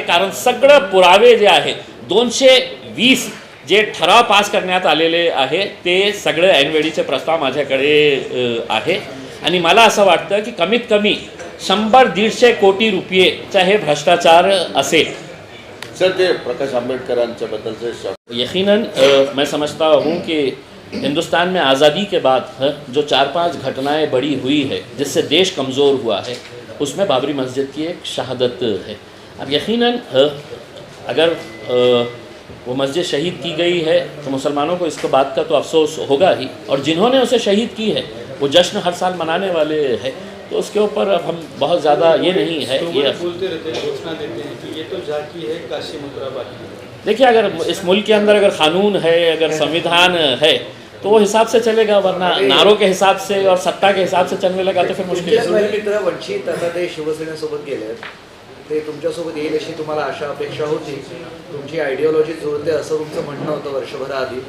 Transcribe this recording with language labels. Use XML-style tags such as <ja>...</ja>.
<mr>कारण सगळं पुरावे जे आहेत 220 जे ठराव पास करण्यात आलेले आहे ते सगळे ऐनवेळीचे प्रस्ताव माझ्याकडे आहे. आणि मला असं वाटतं की कमीत कमी 100-150 कोटी रुपयेचा हे भ्रष्टाचार असेल. सर ते प्रकाश आंबेडकरांच्या बद्दलचे</mr> <hi>यकीनन मैं समझता हूँ कि हिंदुस्तान में आज़ादी के बाद जो 4-5 घटनाएं बड़ी हुई है जिससे देश कमज़ोर हुआ है उसमें बाबरी मस्जिद की एक शहादत है. अब यकीनन अगर वो मस्जिद शहीद की गई है तो मुसलमानों को इसके बात का तो अफसोस होगा ही. और जिन्होंने उसे शहीद की है वो जश्न हर साल मनाने वाले हैं. तो उसके ऊपर अब हम बहुत ज़्यादा ये नहीं है. ये बोलते रहते हैं, घोषणा देते हैं कि ये तो जाकी है, काशी मथुरा बाकी. देखिए, अगर इस मुल्क के अंदर अगर कानून है, अगर संविधान है तो वो हिसाब से चलेगा. वरना नारों के हिसाब से और सत्ता के हिसाब से चलने लगा तो फिर मुश्किल है.</hi> <mr>मित्र वंचित आता ते शिवसेनेसोबत गेले, ते तुमच्यासोबत येईल अशी तुम्हाला आशा अपेक्षा होती. तुमची आयडियोलॉजी जुळते असं तुमचं म्हणणं होतं वर्षभराआधी.</mr>